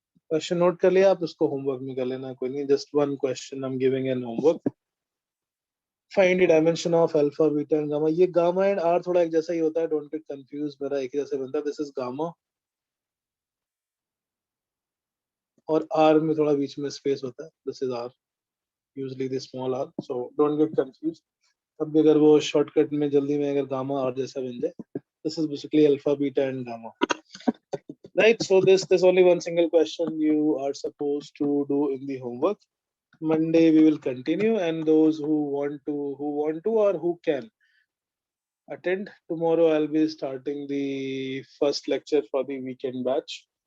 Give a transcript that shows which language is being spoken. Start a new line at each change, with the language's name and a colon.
Hindi: Question note कर लिया आप उसको homework में कर लेना कोई नहीं.
English: Just one question I'm giving an homework. Find the dimension of alpha, beta, and gamma.
Hindi: ये gamma and r थोड़ा एक जैसा ही होता है.
English: Don't get confused.
Hindi: मेरा एक ही जैसे बनता है.
English: This is gamma.
Hindi: और r में थोड़ा बीच में space होता है.
English: This is r. Usually the small r. So don't get confused.
Hindi: अब भी अगर वो shortcut में जल्दी में अगर gamma r जैसा बन जाए.
English: This is basically alpha, beta, and gamma. Right. So there's only one single question you are supposed to do in the homework. Monday we will continue, and those who want to or who can attend tomorrow, I'll be starting the first lecture for the weekend batch.